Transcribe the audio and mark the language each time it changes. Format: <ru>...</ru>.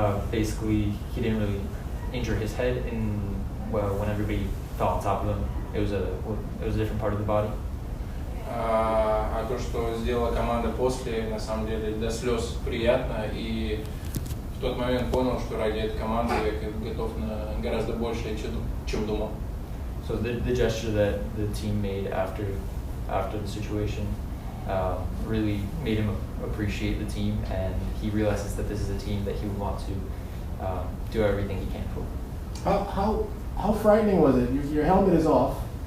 <en>Basically, he didn't really injure his head when everybody fell on top of him. It was a different part of the body.</en> <ru>А то, что сделала команда после, на самом деле до слез приятно, и в тот момент понял, что ради этой команды я готов на гораздо большее, чем думал.</ru> <en>So the gesture that the team made after the situation really made him appreciate the team, and he realizes that this is a team that he would want to do everything he can for. How frightening was it? Your helmet is off.</en>